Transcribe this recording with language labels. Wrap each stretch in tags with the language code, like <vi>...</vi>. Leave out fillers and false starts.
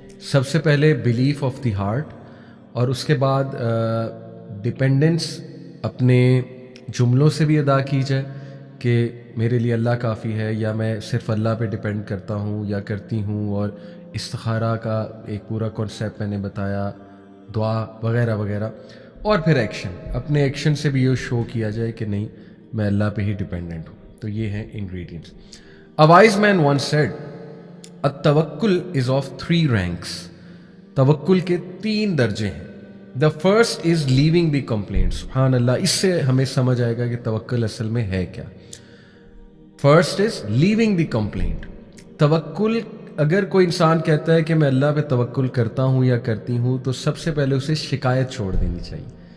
<ur>سب سے پہلے belief of the heart, اور اس کے بعد ڈپینڈنس اپنے جملوں سے بھی ادا کی جائے کہ میرے لیے اللہ کافی ہے، یا میں صرف اللہ پہ ڈپینڈ کرتا ہوں یا کرتی ہوں. اور استخارہ کا ایک پورا کانسیپٹ میں نے بتایا، دعا وغیرہ وغیرہ. اور پھر ایکشن، اپنے ایکشن سے بھی یہ شو کیا جائے کہ نہیں میں اللہ پہ ہی ڈپینڈنٹ ہوں. تو یہ ہیں ingredients.</ur> <en>A wise man once said, التوکل is of 3 ranks.</en> <ur>توکل کے 3 درجے ہیں.</ur> <en>The first is leaving the complaint.</en> <ur>سبحان اللہ، اس سے ہمیں سمجھ آئے گا کہ توکل اصل میں ہے کیا.</ur> <en>First is leaving the complaint.</en> <ur>توکل، اگر کوئی انسان کہتا ہے کہ میں اللہ پہ توکل کرتا ہوں یا کرتی ہوں، تو سب سے پہلے اسے شکایت چھوڑ دینی چاہیے.</ur>